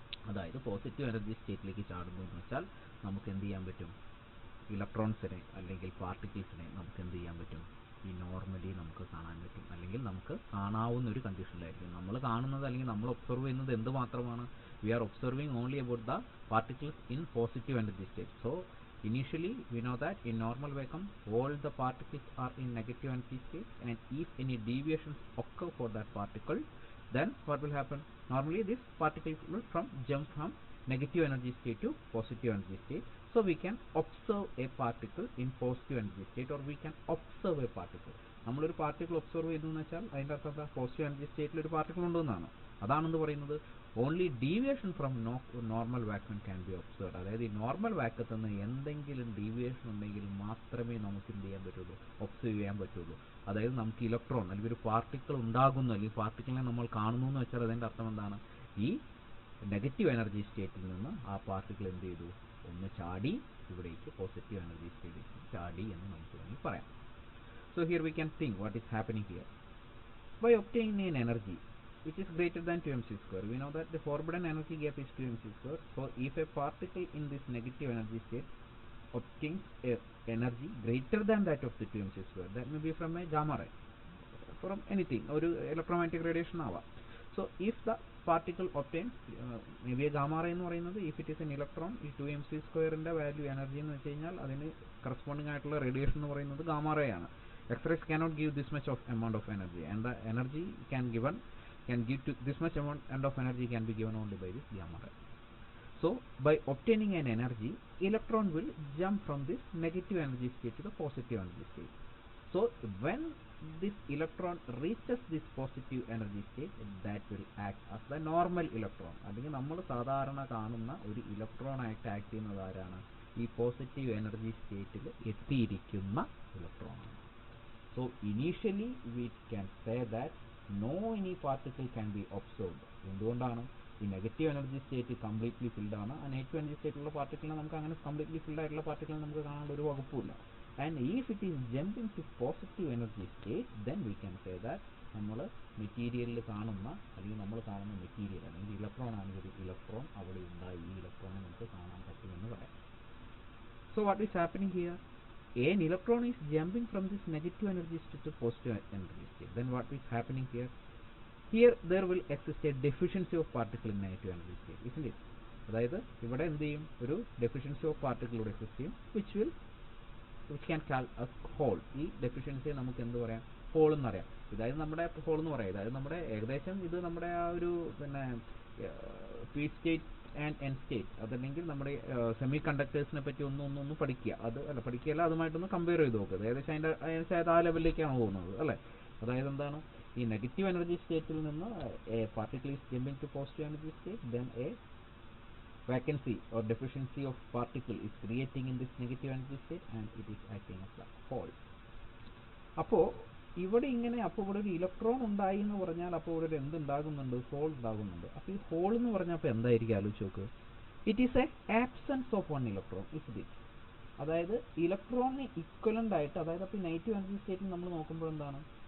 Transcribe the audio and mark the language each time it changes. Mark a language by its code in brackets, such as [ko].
[ml] അതായത് positive energy സ്റ്റേറ്റിലേക്ക് ചാടുന്നു എന്ന് വെച്ചാൽ നമുക്ക് എന്ത് ചെയ്യാൻ പറ്റും? ഇലക്ട്രോൺസിനെ അല്ലെങ്കിൽ പാർട്ടിക്കിൾസിനെ നമുക്ക് എന്ത് ചെയ്യാൻ പറ്റും? ഈ നോർമലി നമുക്ക് കാണാൻ പറ്റും, അല്ലെങ്കിൽ നമുക്ക് കാണാവുന്ന ഒരു കണ്ടീഷനിലായിരിക്കും. നമ്മൾ കാണുന്നത് അല്ലെങ്കിൽ നമ്മൾ ഒബ്സർവ് ചെയ്യുന്നത് എന്ത് മാത്രമാണ്? [en] We are observing only about the particles in positive energy state. So initially we know that in normal vacuum all the particles are in negative energy state, and if any deviations occur for that particle, then what will happen? Normally this particle will jump from negative energy state to positive energy state. So we can observe a particle in positive energy state, or we can observe a particle. [ml] നമ്മളൊരു particle observe ചെയ്തു എന്ന് വെച്ചാൽ അതിൻ്റെ അർത്ഥം എന്താ? Positive energy സ്റ്റേറ്റിൽ ഒരു particle ഉണ്ടെന്നാണ്. അതാണെന്ന് പറയുന്നത്. [en] Only deviation from normal vacuum can be observed. [ml] അതായത് ഈ നോർമൽ വാക്വത്തിൽ നിന്ന് എന്തെങ്കിലും ഡീവിയേഷൻ ഉണ്ടെങ്കിൽ മാത്രമേ നമുക്ക് എന്ത് ചെയ്യാൻ പറ്റുള്ളൂ? ഒബ്സർവ് ചെയ്യാൻ പറ്റുള്ളൂ. അതായത് നമുക്ക് ഇലക്ട്രോൺ അല്ലെങ്കിൽ ഒരു പാർട്ടിക്കിൾ ഉണ്ടാകുന്നു, അല്ലെങ്കിൽ പാർട്ടിക്കിളിനെ നമ്മൾ കാണുന്നു എന്ന് വെച്ചാൽ അതിൻ്റെ അർത്ഥം എന്താണ്? ഈ നെഗറ്റീവ് എനർജി സ്റ്റേറ്റിൽ നിന്ന് ആ പാർട്ടിക്കിൾ എന്ത് ചെയ്തു? ഒന്ന് ചാടി ഇവിടേക്ക് പോസിറ്റീവ് എനർജി സ്റ്റേറ്റിലേക്ക് ചാടി എന്ന് നമുക്ക് വേണമെങ്കിൽ പറയാം. [en] So here we can think what is happening here. By obtaining an energy which is greater than 2mc square, we know that the forbidden energy gap is 2mc square. So if a particle in this negative energy state obtains a energy greater than that of the 2mc square, that may be from a gamma ray, from anything, or electromagnetic radiation ആവാം. So if the particle obtains maybe a gamma ray [ml] എന്ന് പറയുന്നത്, [en] if it is an electron, [ml] ഈ 2mc സ്ക്വയറിൻ്റെ value energy എന്ന് വെച്ച് കഴിഞ്ഞാൽ അതിന് corresponding ആയിട്ടുള്ള റേഡിയേഷൻ എന്ന് പറയുന്നത് ഗാമ റേ ആണ്. [en] X-rays cannot give this much of amount of energy, and the energy can give to this much amount of energy can be given only by this gamma ray. So by obtaining an energy, electron will jump from this negative energy state to the positive energy state. So when this electron reaches this positive energy state, that will act as the normal electron. [ml] അല്ലെങ്കിൽ നമ്മൾ സാധാരണ കാണുന്ന ഒരു electron ആയിട്ട് act ചെയ്യുന്നത് ആരാണ്? ഈ positive energy സ്റ്റേറ്റിൽ എത്തിയിരിക്കുന്ന ഇലക്ട്രോൺ ആണ്. [en] So initially we can say that no any particle can be observed. [ml] എന്തുകൊണ്ടാണ്? ഈ negative energy state completely filled ആണ്. ആ നെഗറ്റീവ് എനർജി സ്റ്റേറ്റിലുള്ള പാർട്ടിക്കിളിനെ നമുക്ക് അങ്ങനെ കംപ്ലീറ്റ്ലി ഫിൽഡ് ആയിട്ടുള്ള പാർട്ടിക്കിളിനെ നമുക്ക് കാണാനുള്ള ഒരു വകുപ്പില്ല. [en] and if it is jumping to positive energy state, then we can say that [ml] നമ്മൾ മെറ്റീരിയലിൽ കാണുന്ന അല്ലെങ്കിൽ നമ്മൾ കാണുന്ന മെറ്റീരിയൽ അല്ലെങ്കിൽ ഇലക്ട്രോൺ ആണെങ്കിൽ ഇലക്ട്രോൺ അവിടെ ഉണ്ടായി, ഈ ഇലക്ട്രോണിനെ നമുക്ക് കാണാൻ പറ്റുമെന്ന് പറയാം. [en] So what is happening here? An electron is jumping from this negative energy state to positive energy state. Then what is happening here? Here there will exist a deficiency of particle in negative energy state, isn't it? [ml] അതായത് ഇവിടെ എന്ത് ചെയ്യും? ഒരു deficiency of particle ഇവിടെ exist ചെയ്യും, [en] which can call as hole. [ml] ഈ ഡെഫിഷ്യൻസിയെ നമുക്ക് എന്ത് പറയാം? ഹോൾ എന്നറിയാം. ഇതായത് നമ്മുടെ ഹോൾ എന്ന് പറയാം. ഇതായത് നമ്മുടെ ഏകദേശം ഇത് നമ്മുടെ ആ ഒരു പിന്നെ P state and N state, അതല്ലെങ്കിൽ നമ്മുടെ സെമി കണ്ടക്ടേഴ്സിനെ പറ്റി ഒന്ന് പഠിക്കുക. അത് അല്ല പഠിക്കുകയല്ല, അതുമായിട്ടൊന്ന് കമ്പയർ ചെയ്ത് നോക്കുക. ഏകദേശം അതിൻ്റെ ആ ലെവലിലേക്കാണ് പോകുന്നത് അല്ലേ? അതായത് എന്താണ്? ഈ നെഗറ്റീവ് എനർജി സ്റ്റേറ്റിൽ നിന്ന് [en] A particle is jumping to positive energy state, then a vacancy or deficiency of particle is creating in this negative energy state, and it is acting as a hole. [ml] അപ്പോൾ ഇവിടെ ഇങ്ങനെ ഇവിടെ ഒരു electron ഉണ്ടായി എന്ന് പറഞ്ഞാൽ അപ്പോൾ ഇവിടെ എന്തുണ്ടാകുന്നുണ്ട്? ഹോൾ ഉണ്ടാകുന്നുണ്ട്. അപ്പോൾ ഈ ഹോൾ എന്ന് പറഞ്ഞാൽ അപ്പോൾ എന്തായിരിക്കും? ആലോചിച്ച് നോക്ക്. [en] It is a absence of one electron, is it. [ml] അതായത് ഇലക്ട്രോണിന് ഇക്വലൻ്റ് ആയിട്ട്, അതായത് അപ്പോൾ ഈ നെഗറ്റീവ് എനർജി സ്റ്റേറ്റിൽ നമ്മൾ നോക്കുമ്പോൾ എന്താണ്?